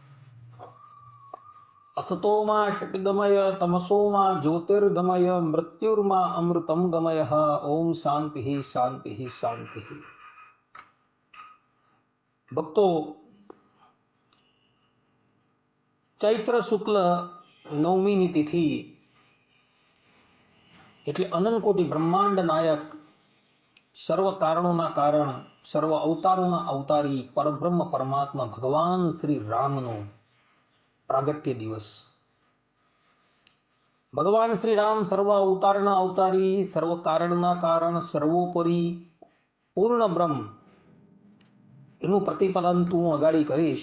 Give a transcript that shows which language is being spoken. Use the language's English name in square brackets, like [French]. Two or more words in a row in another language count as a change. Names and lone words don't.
[Sanskrit] असतो मा षट्गमय तमसो मा ज्योतिर्गमय मृत्युर्मा अमृतं गमयः। ओम शांति शांति शांति। [Gujarati] ભક્તો, ચૈત્ર શુક્લ નવમીની તિથિ એટલે અનંતકોટી બ્રહ્માંડ નાયક, સર્વ કારણોના કારણ, સર્વ અવતારોના અવતારી પરબ્રહ્મ પરમાત્મા ભગવાન શ્રી રામનો પ્રાગટ્ય દિવસ. ભગવાન શ્રી રામ સર્વ અવતારના અવતારી, સર્વ કારણના કારણ, સર્વોપરી પૂર્ણ બ્રહ્મ, એનું પ્રતિપાદન હું અગાડી કરીશ.